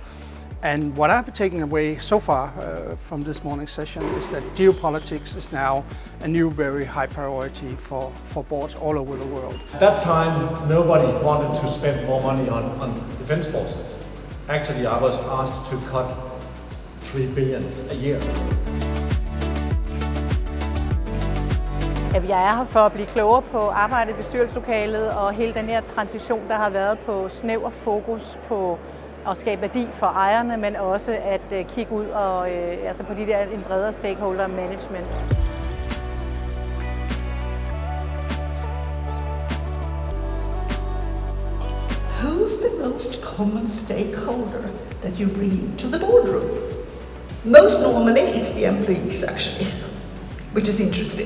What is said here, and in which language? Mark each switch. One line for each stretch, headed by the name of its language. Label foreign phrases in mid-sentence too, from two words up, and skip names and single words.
English: And what I've been taking away so far from this morning's session is that geopolitics is now a new very high priority for boards all over the world. At that time, nobody wanted to spend more money on defense forces. Actually, I was asked to cut 3 billion a year.
Danish: Jeg er her for at blive klogere på arbejdet i bestyrelseslokalet og hele den her transition, der har været på snæver fokus på at skabe værdi for ejerne, men også at kigge ud og altså på en bredere
English: stakeholder management. Who's the most common stakeholder that you bring into the boardroom? Most normally it's the employees actually, which is interesting.